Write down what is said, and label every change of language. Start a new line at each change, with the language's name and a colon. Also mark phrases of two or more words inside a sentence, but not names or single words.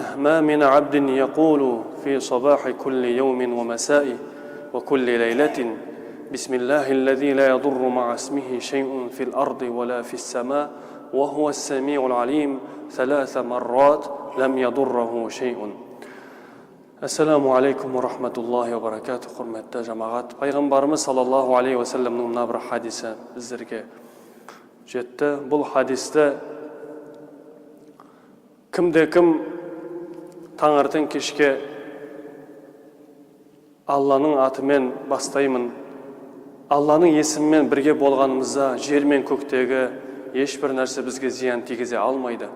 Arabic: ما من عبد يقول في صباح كل يوم ومساء وكل ليلة بسم الله الذي لا يضر مع اسمه شيء في الأرض ولا في السماء وهو السميع العليم 3 مرات لم يضره شيء. السلام عليكم ورحمة الله وبركاته.
Kazakh: Құрметті жамағат, пайғамбарымыз
Arabic: صلى الله عليه وسلم
Kazakh: мына бір хадисі біздерге жетті. Бұл хадисті кімде-кім таңертең кешке Алланың атымен бастаймын, Алланың есімімен бірге болғанымызда жер мен көктегі ешбір нәрсе бізге зиян тигізе алмайды.